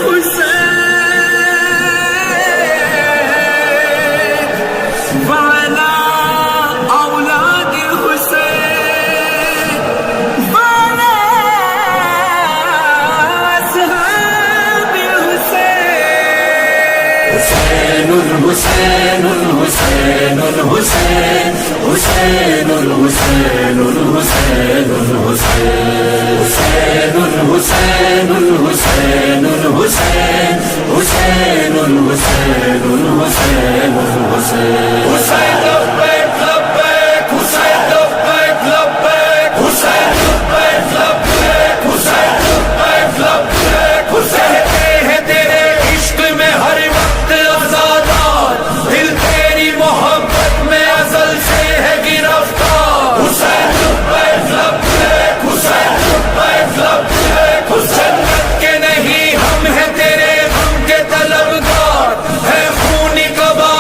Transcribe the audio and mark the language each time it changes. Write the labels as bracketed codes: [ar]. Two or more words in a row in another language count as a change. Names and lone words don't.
[ar] الحسین وعلی اولاد الحسین وعلی اصحاب الحسین، الحسین الحسین الحسین حسین الحسین الحسین الحسین الحسین الحسین الحسین حسین الحسین الحسین الحسین حسین لبیک لبیک حسین لبیک لبیک حسین لبیک لبیک حسین لبیک لبیک حسین [ur] کہتے ہیں تیرے عشق میں ہر وقت آزادار، دل تیری محبت میں ازل سے ہے گرفتار، [ar] حسین لبیک لبیک حسین لبیک لبیک حسین [ur] جنت کے نہیں ہم ہیں تیرے غم کے طلبگار، ہے خونی کباب